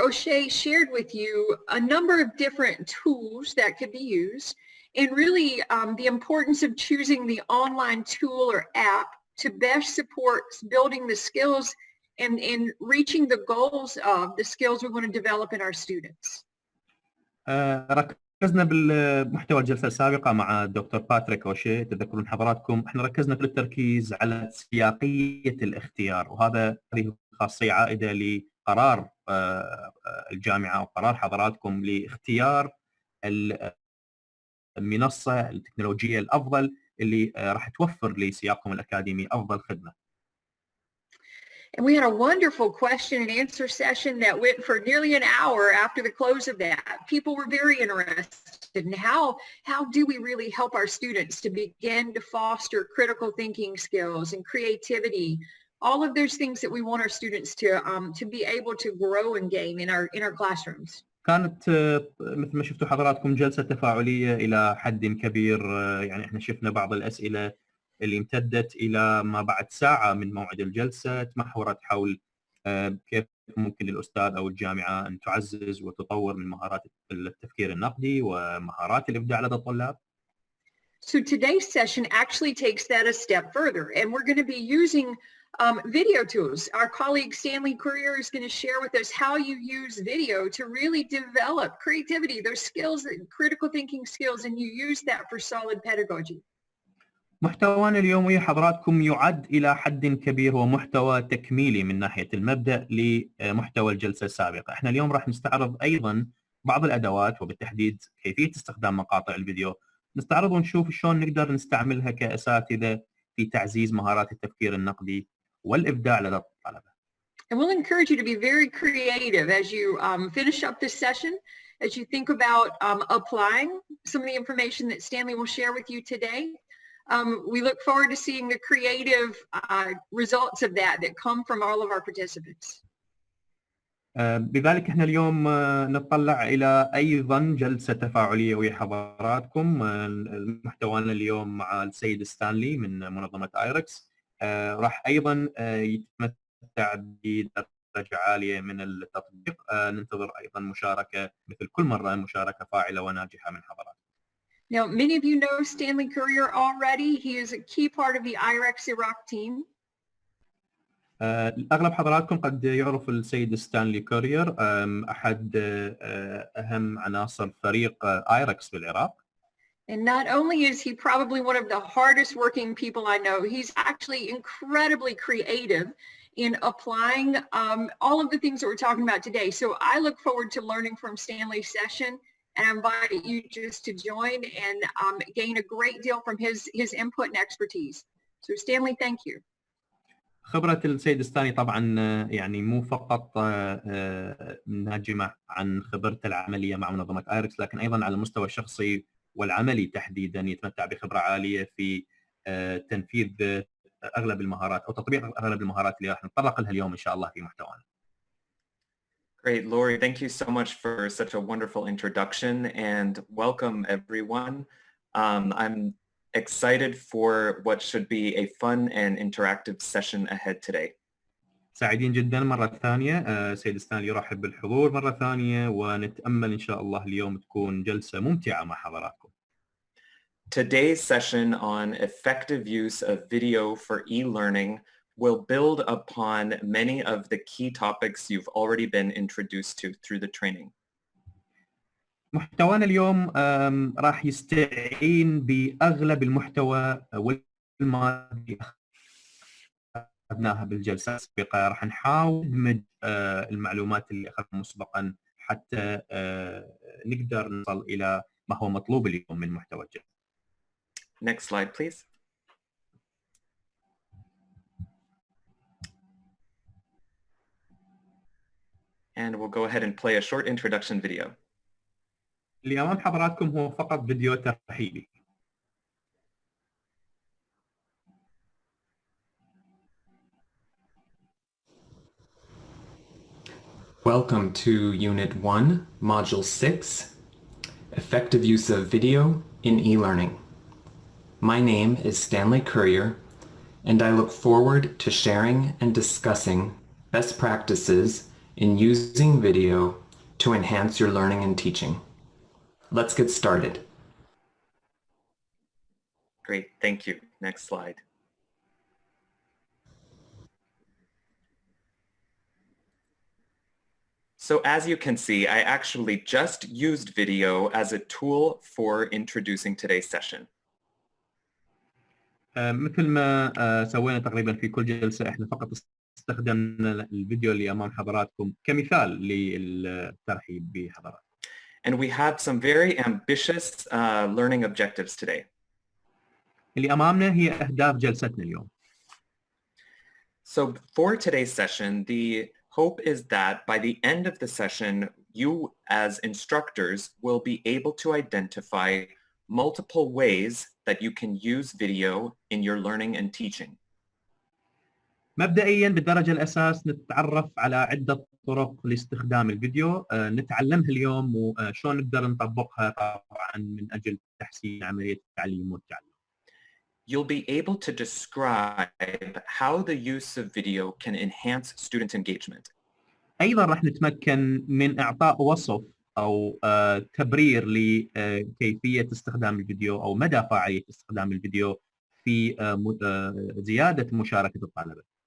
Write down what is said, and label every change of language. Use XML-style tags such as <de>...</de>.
<en>O'Shea shared with you a number of different tools that could be used, and really the importance of choosing the online tool or app to best support building the skills and reaching the goals of the skills we want to develop in our students.</en> <ar>ركزنا بالمحتوى الجلسة السابقة مع الدكتور باتريك أوشي، تذكرون حضراتكم احنا ركزنا في التركيز على سياقية الاختيار، هذه خاصية عائدة لقرار الجامعة وقرار حضراتكم لاختيار المنصة التكنولوجية الأفضل اللي راح توفر لسياقكم الأكاديمي أفضل خدمة.</ar> <en>And we had a wonderful question and answer session that went for nearly an hour after the close of that. People were very interested in how do we really help our students to begin to foster critical thinking skills and creativity, all of those things that we want our students to be able to grow and gain in our classrooms.</en> <ar>كانت مثل ما شفتوا حضراتكم جلسة تفاعلية إلى حد كبير، يعني احنا شفنا بعض الأسئلة اللي امتدت إلى ما بعد ساعة من موعد الجلسة، تمحورت حول كيف ممكن للأستاذ أو الجامعة أن تعزز وتطور من مهارات التفكير النقدي ومهارات الإبداع لدى الطلاب.</ar> <en>So today's session actually takes that a step further, and we're going to be using video tools. Our colleague Stanley Courier is going to share with us how you use video to really develop creativity, those skills, critical thinking skills, and you use that for solid pedagogy.</en> <ar>محتوانا اليوم ويا حضراتكم يعد إلى حد كبير هو محتوى تكميلي من ناحية المبدأ لمحتوى الجلسة السابقة. احنا اليوم راح نستعرض أيضا بعض الأدوات وبالتحديد كيفية استخدام مقاطع الفيديو، نستعرض ونشوف شلون نقدر نستعملها كأساتذة في تعزيز مهارات التفكير النقدي والإبداع لدى الطلبة.</ar> <en>And we'll encourage you to be very creative as you finish up this session, as you think about applying some of the information that Stanley will share with you today. We look forward to seeing the creative results of that come from all of our participants.</en> <ar>بذلك احنا اليوم نتطلع الى ايضا جلسه تفاعليه ويا حضراتكم. محتوانا اليوم مع السيد ستانلي من منظمه ايركس، راح ايضا يتمتع بدرجه عاليه من التطبيق. ننتظر ايضا مشاركه مثل كل مره، مشاركه فاعله وناجحه من حضراتكم.</ar> <en>Now, many of you know Stanley Courier already. He is a key part of the IRIX Iraq team.</en> <ar>أغلب حضراتكم قد يعرف السيد ستانلي كورير، أحد أهم عناصر فريق ايركس في العراق.</ar> <en>And not only is he probably one of the hardest working people I know, he's actually incredibly creative in applying all of the things that we're talking about today. So I look forward to learning from Stanley's session, and I invite you just to join and gain a great deal from his input and expertise. So Stanley, thank you.</en> <ar>خبرة السيد ستانلي طبعا يعني مو فقط ناجمة عن خبرته العملية مع منظمة ايركس، لكن أيضا على المستوى الشخصي والعملي تحديدا يتمتع بخبرة عالية في تنفيذ أغلب المهارات أو تطبيق أغلب المهارات اللي راح نتطرق لها اليوم إن شاء الله في محتوانا.</ar> <en>Great, Lori, thank you so much for such a wonderful introduction and welcome everyone. I'm excited for what should be a fun and interactive session ahead today.</en> <ar>سعيدين جدا مرة ثانية سيد ستانلي يرحب بالحضور مرة ثانية، ونتأمل إن شاء الله اليوم تكون جلسة ممتعة مع حضراتكم.</ar> <en>Today's session on effective use of video for e-learning will build upon many of the key topics you've already been introduced to through the training.</en> <ar>محتوانا اليوم راح يستعين بأغلب المحتوى والمادة أخذناها بالجلسات السابقة. راح نحاول ندمج المعلومات اللي أخذناها مسبقا حتى نقدر نصل إلى ما هو مطلوب اليوم من محتوى الجلسة.</ar> <en>Next slide, please. And we'll go ahead and play a short introduction video.</en> <ar>اللي أمام حضراتكم هو فقط فيديو ترحيبي.</ar> <en>Welcome to Unit 1, Module 6, Effective Use of Video in E-Learning. My name is Stanley Courier, and I look forward to sharing and discussing best practices in using video to enhance your learning and teaching. Let's get started. Great, thank you. Next slide. So as you can see, I actually just used video as a tool for introducing today's session.</en> <ar>مثل ما سوينا تقريبا في كل جلسة، احنا فقط استخدمنا الفيديو اللي أمام حضراتكم كمثال للترحيب بحضراتكم.</ar> <en>And we have some very ambitious learning objectives today.</en> <ar>اللي أمامنا هي أهداف جلستنا اليوم.</ar> <en>So for today's session, the hope is that by the end of the session, you as instructors will be able to identify multiple ways that you can use video in your learning and teaching.</en> <ar>مبدئيا بالدرجة الأساس نتعرف على عدة طرق لاستخدام الفيديو نتعلمها اليوم وشون نقدر نطبقها طبعا من أجل تحسين عملية التعليم والتعلم.</ar> <en>You'll be able to describe how the use of video can enhance student engagement.</en> <ar>أيضا راح نتمكن من إعطاء وصف أو تبرير لكيفية استخدام الفيديو أو مدى فاعلية استخدام الفيديو في زيادة مشاركة الطلبة.</ar>